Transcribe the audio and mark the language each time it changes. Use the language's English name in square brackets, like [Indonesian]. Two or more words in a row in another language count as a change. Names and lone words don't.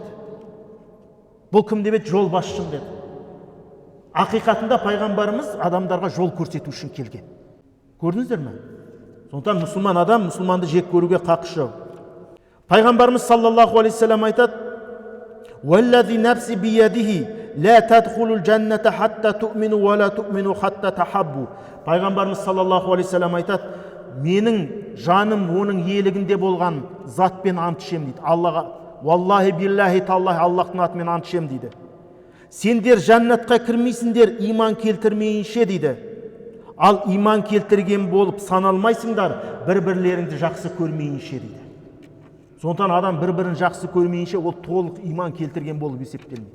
[Kazakh] Бұл кім деп еді? "Жолбасшым" деді. Ақиқатында пайғамбарымыз адамдарға жол көрсету үшін келген. Көрдіңіздер ме? Сондықтан мұсылман адам мұсылманды жек көруге қақысы жоқ. [Arabic] Пайғамбарымыз صلى الله عليه وسلم айтады: "والذي نفسي بيده لا تدخلون الجنة حتى تؤمنوا ولا تؤمنوا حتى تحابوا". [Kazakh] Пайғамбарымыз [Arabic] صلى الله عليه وسلم [Kazakh] айтады: "Менің жаным оның иелігінде болған затпен ант ішемін" дейді. Аллаға, [Arabic] "والله بالله تالله", [Kazakh] Аллахтың атымен ант ішемін дейді. "Сендер жаннатқа кірмейсіңдер иман келтірмейінше" дейді. "Ал иман келтірген болып саналмайсыңдар бір-бірлеріңді жақсы көрмейінше" дейді. Сондықтан адам бір-бірін жақсы көрмейінше ол толық иман келтірген болып есептелмейді.